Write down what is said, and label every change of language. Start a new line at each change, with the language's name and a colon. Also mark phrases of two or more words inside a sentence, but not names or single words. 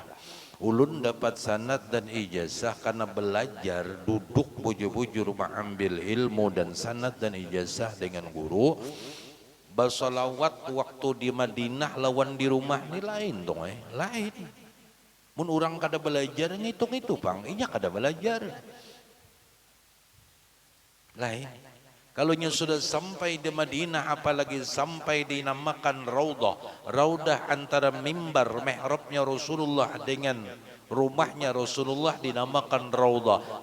Indonesian: Ulun dapat sanad dan ijazah karena belajar, duduk bujur-bujur mengambil ilmu dan sanad dan ijazah dengan guru. Bersolawat waktu di Madinah lawan di rumah ini lain dong, lain.
Banjar: Mun orang kada belajar ngitung itu bang, inya kada belajar.
Indonesian: Lain. Kalau sudah sampai di Madinah, apalagi sampai dinamakan Raudah. Raudah antara mimbar mihrabnya Rasulullah dengan rumahnya Rasulullah dinamakan Raudah.